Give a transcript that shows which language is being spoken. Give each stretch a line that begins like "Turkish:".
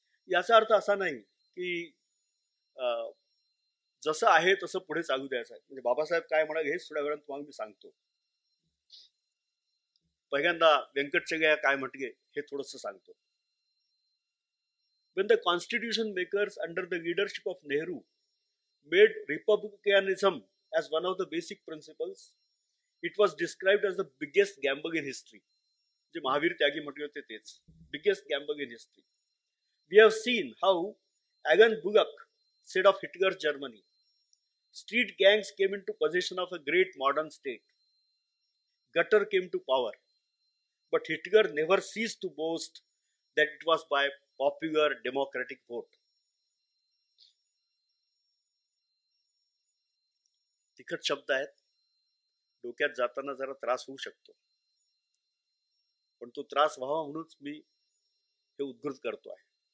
Marathi: याचा अर्थ असा नाही की जसं आहे तसं पुढे चालू द्यायचं आहे. म्हणजे बाबासाहेब काय म्हणाले हेच थोड्या वेळात तुम्हाला मी सांगतो. पहिल्यांदा व्यंकटचले काय म्हटले हे थोडंसं सांगतो.
English: when the constitution makers under the leadership of Nehru made republicanism as one of the basic principles, it was described as the biggest gamble in history.
Marathi: जे महावीर त्यागी म्हटले होते तेच,
English: biggest gamble in history. We have seen how Agan Bullock said of Hitler's Germany, street gangs came into possession of a great modern state. Gutter came to power. But Hitler never ceased to boast that it was by popular democratic vote.
Marathi: तिखट शब्द आहेत, डोक्यात जाताना जरा त्रास होऊ शकतो, पण तो त्रास व्हावा म्हणूनच मी हे उद्घृत करतो आहे.